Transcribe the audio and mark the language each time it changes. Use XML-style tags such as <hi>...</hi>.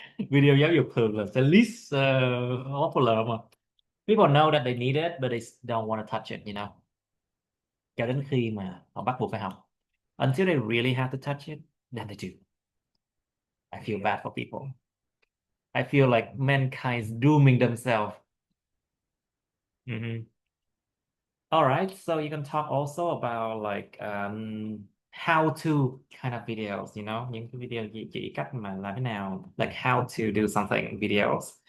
<vi>Video giáo dục thường là</vi> <en>the least popular</en> <vi>mà.</vi> <en>People know that they need it, but they don't want to touch it, you know.</en> <vi>Cho đến khi mà họ bắt buộc phải học.</vi> <en>Until they really have to touch it, then they do. I feel bad for people. I feel like mankind is dooming themselves. Mhm. All right, so you can talk also about like how to kind of videos, you know,</en> <vi>những cái video chỉ cách mà làm thế nào,</vi> <en>like how to do something videos.</en>